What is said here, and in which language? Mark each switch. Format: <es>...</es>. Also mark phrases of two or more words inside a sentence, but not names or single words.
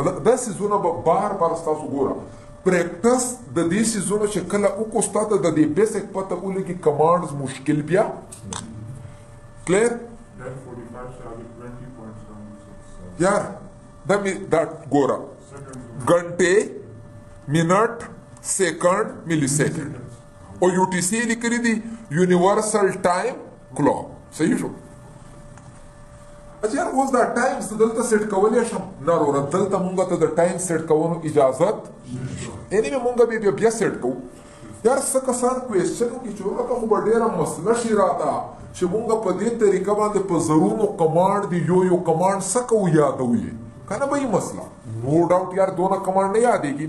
<ps>دا څیزونه به بار بار ستاسو ګوره پریکټس د دې څیزونو چې کله وکړو ستا ته د دې بیسک پته ولګي کمانډز مشکل بیا کلیر. یار دا ګوره ګنټې</ps> <en>minute second milli second</en> <ps>او UTC لیکلی دی</ps> <en>universal time clock.</en> <ps>صحیح شو؟ اچھا یار اوس دا ټایم زه دلته سیټ کولی شم؟ نه وروره دلته مونږ ته د ټایم سیټ کولو اجازت یعنې مونږ به بیا سیټ کوو. یار څه کسان کوېسچن وکړي چې وروره خو به ډېره مسله شي راته چې مونږ په دې طریقه باندې په زرونو کمانډ دی یو کمانډ څه کوو یادوو یې که نه به یې مسله نو ډاوټ یار دونه کمانډ نه یادېږي.</ps>